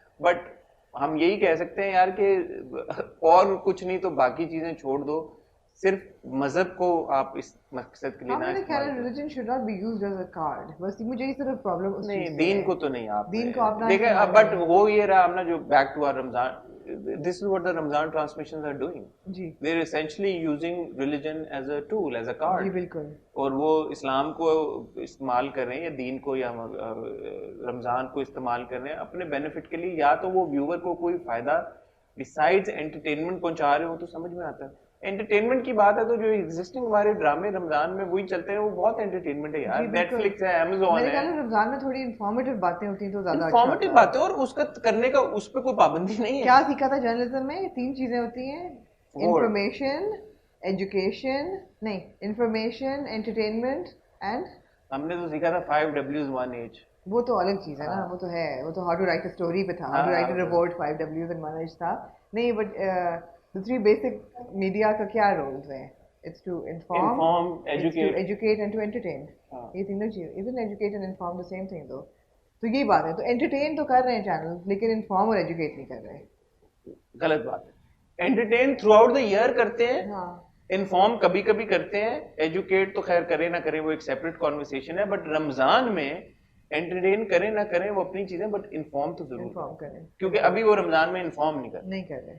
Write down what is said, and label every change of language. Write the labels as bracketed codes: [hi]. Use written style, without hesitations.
[ur] But ہم یہی کہہ سکتے ہیں یار کہ اور کچھ نہیں تو باقی چیزیں چھوڑ دو, صرف مذہب کو آپ اس مقصد کے لیے نہ استعمال کریں. [en] religion should not be used as a card, بس مجھے یہ صرف پرابلم اس چیز [ur] نہیں, دین کو تو نہیں آپ دین کو آپ دیکھیں. بٹ وہ یہ رہا ہم نا جو back to are Ramzan, this is what the Ramzan transmissions are doing. جی, [en] they're essentially using religion as a tool, as a card. [ur] جی بالکل. اور وہ اسلام کو استعمال کر رہے ہیں یا دین کو یا رمضان کو استعمال کر رہے ہیں اپنے بینیفٹ کے لیے, یا تو وہ ویور کو کوئی فائدہ بسائڈز انٹرٹینمنٹ پہنچا رہے ہو تو سمجھ میں آتا ہے. انٹرٹینمنٹ کی بات ہے تو جو ایگزسٹنگ ہمارے ڈرامے رمضان میں وہی چلتے ہیں وہ بہت انٹرٹینمنٹ ہے یار. نیٹ فلکس ہے, امیزون ہے. رمضان میں تھوڑی انفارمیٹیو باتیں ہوتی ہیں تو زیادہ انفارمیٹیو باتیں, اور اس کا کرنے کا اس پہ کوئی پابندی نہیں ہے. کیا سیکھا تھا جرنلزم میں؟ 3 چیزیں ہوتی ہیں, انفارمیشن, ایجوکیشن, نہیں انفارمیشن, انٹرٹینمنٹ اینڈ ہم نے تو سیکھا تھا 5 W's 1 H. وہ تو الگ چیز ہے نا, وہ تو ہے, وہ تو how to right a story پہ تھا, how to right a report 5 W's and 1 H تھا. نہیں بٹ دوسری بیسک میڈیا کا کیا رولز ہیں؟ It's to inform, educate, to educate and to entertain. [en] یہ تینوں چیز, isn't educate and inform the same thing though? [ur] تو یہ بات ہے, تو entertain تو کر رہے ہیں چینل لیکن انفارم اور ایجوکیٹ نہیں کر رہے. غلط بات ہے. Entertain through out the year کرتے ہیں, انفارم کبھی کبھی کرتے ہیں, ایجوکیٹ تو خیر کریں نہ کریں وہ ایک سیپریٹ کانورسیشن ہے. بٹ رمضان میں انٹرٹین کریں نہ کریں وہ اپنی چیزیں, بٹ انفارم تو ضرور کریں, کیونکہ ابھی وہ رمضان میں انفارم نہیں کر رہے.